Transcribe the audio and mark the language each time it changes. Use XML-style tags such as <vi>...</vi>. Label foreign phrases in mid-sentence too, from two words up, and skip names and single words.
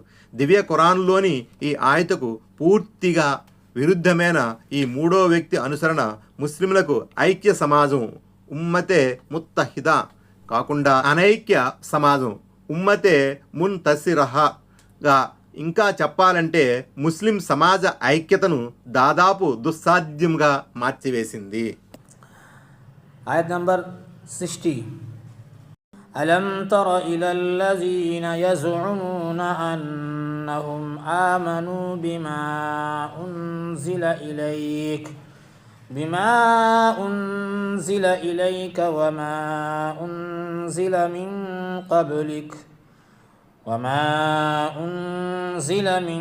<te>దివ్య ఖురాన్లోని ఈ ఆయతకు పూర్తిగా విరుద్ధమైన ఈ మూడో వ్యక్తి అనుసరణ ముస్లింలకు ఐక్య సమాజం</te> <ur>امتِ متحدہ</ur> <te>కాకుండా అనైక్య సమాజం</te> <ur>امتِ منتشرہ,</ur> <te>ఇంకా చెప్పాలంటే ముస్లిం సమాజ ఐక్యతను దాదాపు దుస్సాధ్యంగా మార్చివేసింది.</te> <en>Ayat number 60.</en> <ar>ألم تر إلى الذين يزعمون أنهم آمنوا بما أنزل إليك وما أنزل من</ar>